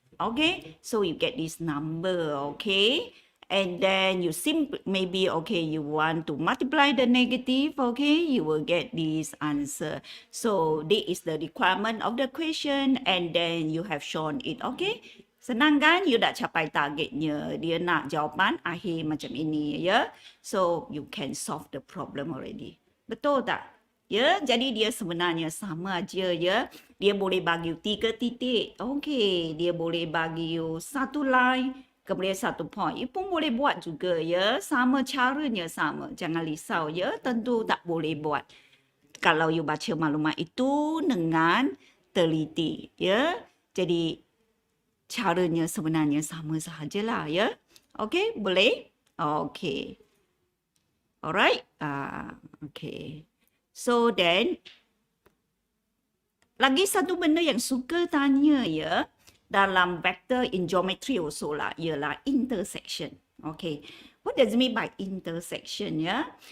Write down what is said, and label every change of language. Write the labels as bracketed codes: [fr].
[en] Okay, so you get this number, okay? And then you simply, maybe, okay, you want to multiply the negative, okay, you will get this answer. So, this is the requirement of the question and then you have shown it, okay? [ms] Senang kan? You dah capai targetnya. Dia nak jawapan akhir macam ini, ya? [en] So, you can solve the problem already. [ms] Betul tak? Ya, jadi dia sebenarnya sama aja, ya. Dia boleh bagi you 3 titik. Okay, dia boleh bagi you 1 line. Kemudian 1 point. You pun boleh buat juga ya. Sama caranya sama. Jangan risau ya. Tentu tak boleh buat. Kalau you baca maklumat itu dengan teliti ya. Jadi caranya sebenarnya sama sahajalah ya. Okay, boleh? Okay. Alright. Okay. So then lagi satu benda yang suka tanya ya. Dalam vector [en] in geometry also [ms] lah, ialah intersection. Okay. [en] What does it mean by intersection ya?